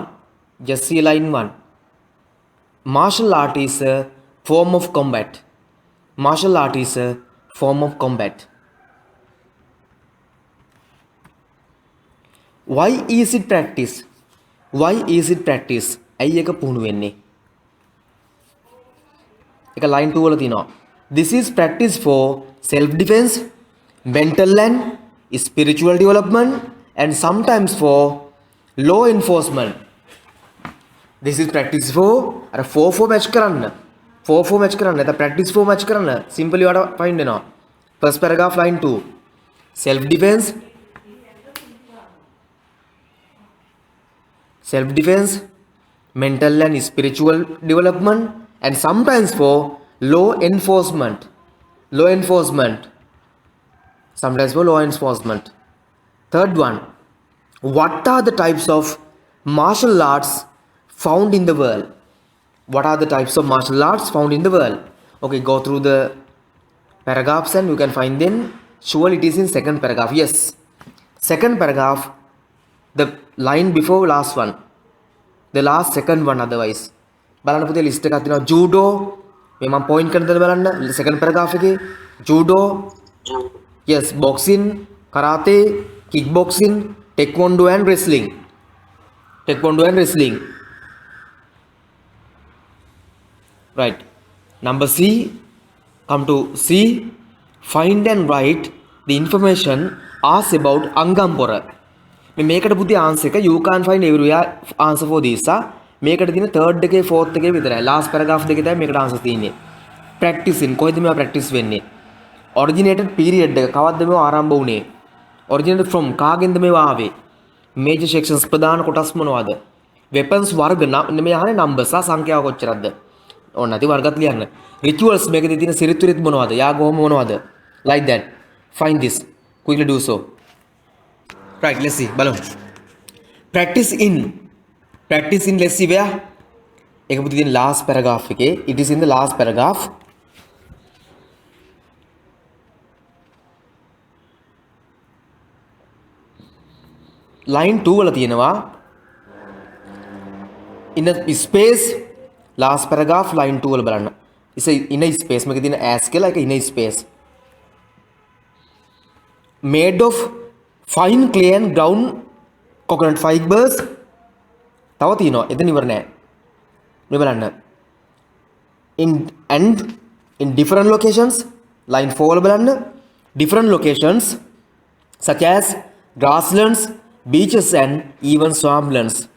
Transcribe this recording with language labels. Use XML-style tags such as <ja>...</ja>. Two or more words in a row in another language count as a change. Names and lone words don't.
<en>Just see line 1. Martial art is a form of combat. Martial art is a form of combat. Why is it practice? Why is it practice?</en> <si>ඇයි එක පුහුණු වෙන්නේ? එක line 2 වල තියෙනවා.</si> <en>This is practice for self defense, mental and spiritual development and sometimes for law enforcement. This is practice for</en> <si>අර 4 match කරන්න. 4 match කරන්න. නැත්නම් practice 4 match කරන්න. Simply ඔයාලට find වෙනවා.</si> <en>First paragraph line 2. Self defense, mental and spiritual development and sometimes for law enforcement. Sometimes for law enforcement. Third one. What are the types of martial arts found in the world? What are the types of martial arts found in the world? Okay, go through the paragraphs and you can find them. Surely it is in second paragraph. Yes. Second paragraph, the line before last one. The last second one otherwise.</en> <si>බලන්න පුතේ list එකක් තියෙනවා. Judo. මේ මම point කරන දේ බලන්න.</si> <en>Second paragraph එකේ judo. Yes, boxing, karate, kickboxing, taekwondo and wrestling. Right. Number C. Come to C. Find and write the information asked about Angampura.</en> <si>මේකට පුතේ answer එක</si> <en>you can't find everywhere answer for this.</en> <si>මේකට තියෙන third එකේ fourth එකේ විතරයි.</si> <en>last paragraph</en> <si>දෙකේ තමයි මේකට answer තියෙන්නේ. practicing කොහෙද මේවා practice වෙන්නේ?</si> <en>originated period</en> <si>එක කවද්ද මේවා ආරම්භ වුනේ?</si> <en>originated from</en> <si>කාගෙන්ද මේවා ආවේ?</si> <en>major sections</en> <si>ප්‍රධාන කොටස් මොනවද? weapons වර්ග මේ අහන්නේ numbers සංඛ්‍යාව කොච්චරද? ඕන නැති වර්ගත් ලියන්න. rituals මේකේ තියෙන සිරිත් විරිත් මොනවද? යාගෝම මොනවද?</si> <en>like that. Find this. Quickly do so. Right, let's see. බලමු. Practice in. Let's see where?</en> <si>ඒක පුතේ තියෙන last paragraph එකේ.</si> <en>It is in the last paragraph.</en> <si>line 2 වල තියෙනවා</si> <en>in a space last paragraph line 2</en> <si>වල බලන්න.</si> <en>in a space</en> <si>මේකේ තියෙන as කියලා එක</si> <en>in a space. Made of fine clay and ground coconut fibers.</en> <si>තව තියෙනවා. එතන ඉවර නෑ. මේ බලන්න.</si> <en>in different locations line 4</en> <si>වල බලන්න.</si> <en>different locations such as grasslands, beaches and even swamplands.</en>